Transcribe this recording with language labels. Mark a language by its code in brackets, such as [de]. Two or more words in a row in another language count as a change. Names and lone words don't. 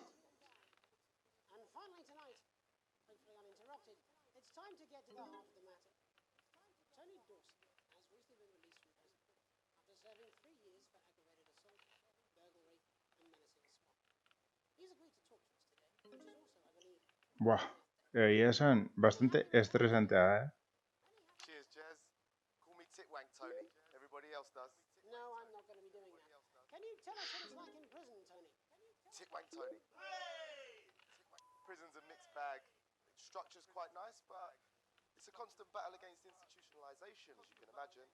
[en] And finally tonight, hopefully uninterrupted, it's time to get to the heart of the matter. Tony Dawson has recently been released from prison after serving 3 years for aggravated assault, burglary and menacing a swat. He's agreed to talk to us today, which is also, I believe... buah. [eu] Egia esan, [es] bastante estresantea, [en] Cheers, Jazz. Call me Titwank, Tony. Everybody else does. No, I'm not going to be doing that. Can you tell us what it's like in prison, Tony? Titwank, Tony. Prison's a mixed bag. Structure's quite nice, but It's a constant battle against institutionalization, as you can imagine.